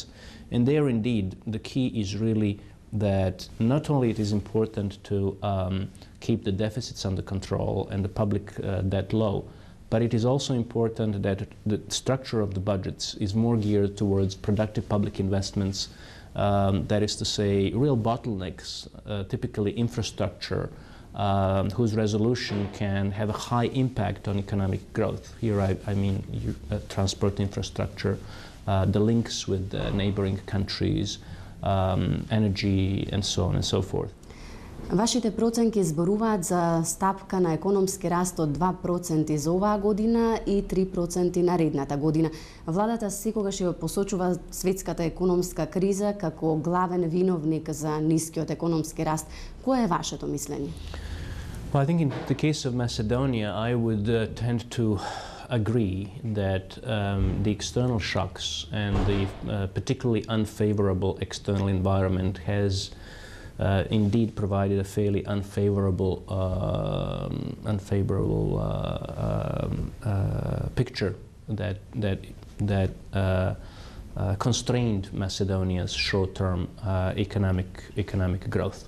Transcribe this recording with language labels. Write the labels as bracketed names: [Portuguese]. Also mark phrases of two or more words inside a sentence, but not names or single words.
[English] And there, indeed, the key is really that not only it is important to keep the deficits under control and the public debt low, but it is also important that the structure of the budgets is more geared towards productive public investments, that is to say, real bottlenecks, typically infrastructure, whose resolution can have a high impact on economic growth. Here I mean transport infrastructure, the links with neighboring countries, energy, and so on and so forth. [Macedonian] Вашите проценки зборуваат за стапка на економски раст од 2% за оваа година и 3% наредната година. Владата секогаш ја посочува светската економска криза како главен виновник за нискиот економски раст. Кое е вашето мислење? [English] Well, I think in the case of Macedonia, I would tend to agree that the external shocks and the particularly unfavorable external environment has indeed provided a fairly unfavorable picture that constrained Macedonia's short-term economic growth.